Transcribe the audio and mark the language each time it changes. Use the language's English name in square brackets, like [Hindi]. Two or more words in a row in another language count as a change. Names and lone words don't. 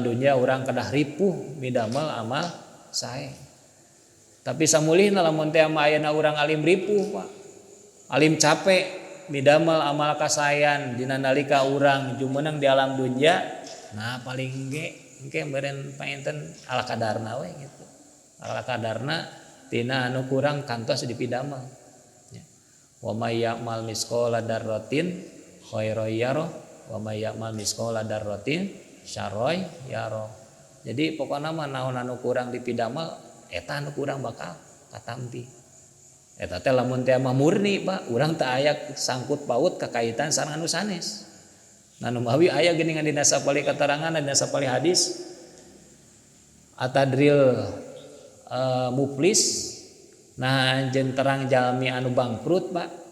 [Sundanese] dunia urang kedah ripuh midamel amal sae tapi samulihna lamun teh ayeuna urang alim ripuh Pak alim capek midamel amal kasayan dina nalika urang jumeneng di alam dunia nah paling engke beren painten ala kadarna we gitu ala kadarna tina anu kurang kantos dipidamel ya. [Arabic] ومن يعمل مثقال ذرة خيرا يره ومن يعمل مثقال ذرة شرا يره. [Sundanese] Jadi pokokna mah naon anu kurang dipidamel eta anu kurang bakal katampi. Eta teh lamun teh mah murni Pak, urang teu aya sangkut paut kakaitan sareng anu sanes. Nanu mawi aya geuningan dina sapali keterangan dina sapali hadis [Arabic] أتدرون المفلس [Sundanese] nah jeung terang jalmi anu bangkrut Pak.